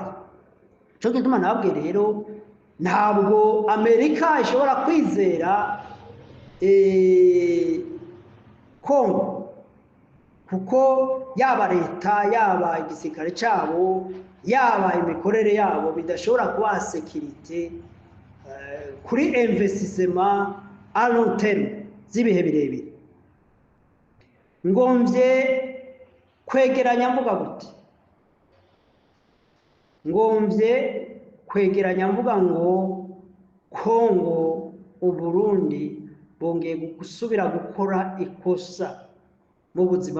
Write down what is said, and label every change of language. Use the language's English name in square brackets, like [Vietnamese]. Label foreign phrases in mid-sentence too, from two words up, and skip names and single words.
[Rundi] Cyo gituma nabwe rero ntabwo Amerika ishobora kwizera Kongo, kuko yaba leta, yaba igisirikare cyabo, yaba imikorere yabo bidashobora kuba sekirite kuri [French] investissement à long terme [Rundi] z'ibihe birebire. Ngomvye kwegeranya mvuga gute? Ngomvye kwegeranya mvuga ngo Kongo, Uburundi bongeye gusubira gukora ikosa mu buzima.